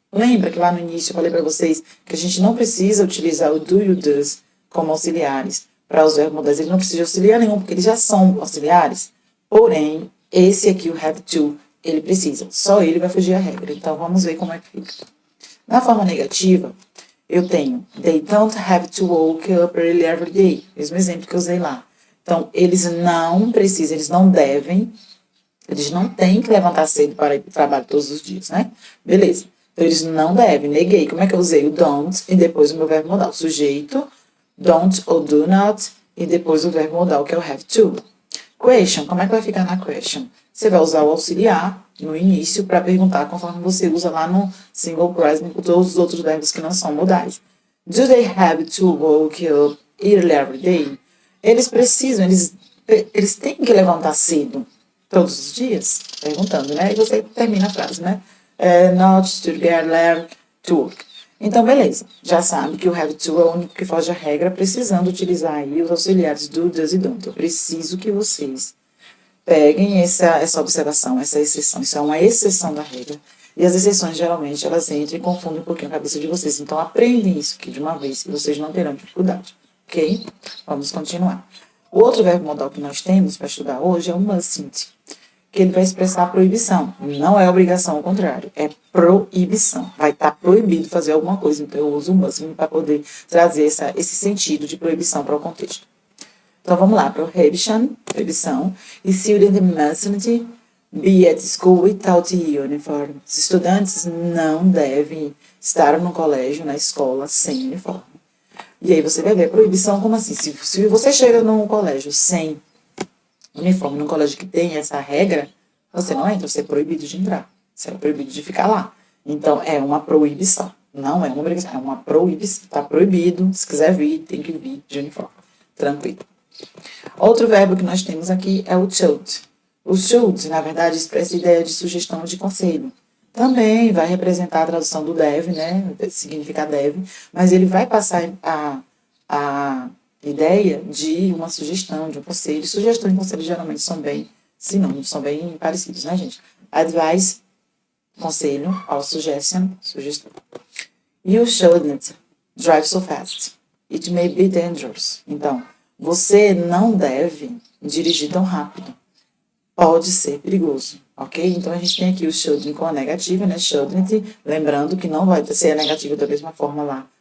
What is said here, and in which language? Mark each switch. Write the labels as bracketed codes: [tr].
[pt] Lembra que lá no início eu falei para vocês que a gente não precisa utilizar o do e o does como auxiliares para os verbos modais. Ele não precisa de auxiliar nenhum, porque eles já são auxiliares. Porém, esse aqui, o have to, ele precisa. Só ele vai fugir à regra. Então, vamos ver como é que fica. Na forma negativa, eu tenho [en] they don't have to wake up early every day. [pt] Mesmo exemplo que eu usei lá. Então, eles não precisam, eles não devem, eles não têm que levantar cedo para ir para o trabalho todos os dias, né? Beleza. Então, eles não devem. Neguei. Como é que eu usei o don't e depois o meu verbo modal? Sujeito, don't ou do not e depois o verbo modal, que é o have to. Question. Como é que vai ficar na question? Você vai usar o auxiliar no início para perguntar, conforme você usa lá no single present com todos os outros verbos que não são modais. [en] Do they have to wake up early every day? [pt] Eles precisam, eles têm que levantar cedo todos os dias? Perguntando, né? E você termina a frase, né? [en] Not to get late to work. [pt] Então, beleza. Já sabe que o have to é o único que foge à regra, precisando utilizar aí os auxiliares do, does e don't. Eu preciso que vocês peguem essa observação, essa exceção. Isso é uma exceção da regra. E as exceções, geralmente, elas entram e confundem um pouquinho a cabeça de vocês. Então, aprendem isso aqui de uma vez, que vocês não terão dificuldade. Ok? Vamos continuar. O outro verbo modal que nós temos para estudar hoje é o mustn't, que ele vai expressar a proibição. Não é obrigação, ao contrário. É proibição. Vai estar proibido fazer alguma coisa. Então, eu uso o mustn't para poder trazer esse sentido de proibição para o contexto. Então, vamos lá. Proibição. [en] E student mustn't be at school without uniform. [pt] Os estudantes não devem estar no colégio, na escola, sem uniforme. E aí você vai ver proibição como assim? Se você chega num colégio sem uniforme, num colégio que tem essa regra, você não entra, você é proibido de entrar. Você é proibido de ficar lá. Então, é uma proibição. Não é uma obrigação, é uma proibição. Está proibido. Se quiser vir, tem que vir de uniforme. Tranquilo. Outro verbo que nós temos aqui é o should. O should, na verdade, expressa a ideia de sugestão ou de conselho. Também vai representar a tradução do deve, né? Significa deve, mas ele vai passar a ideia de uma sugestão, de um conselho. Sugestão e conselho geralmente são bem sinônimos, são bem parecidos, né, gente? [en] Advice, conselho, or suggestion, sugestão. You shouldn't drive so fast. It may be dangerous. [pt] Então, você não deve dirigir tão rápido. Pode ser perigoso, ok? Então, a gente tem aqui o shouldn't com a negativa, né? Shouldn't, lembrando que não vai ser a negativa da mesma forma lá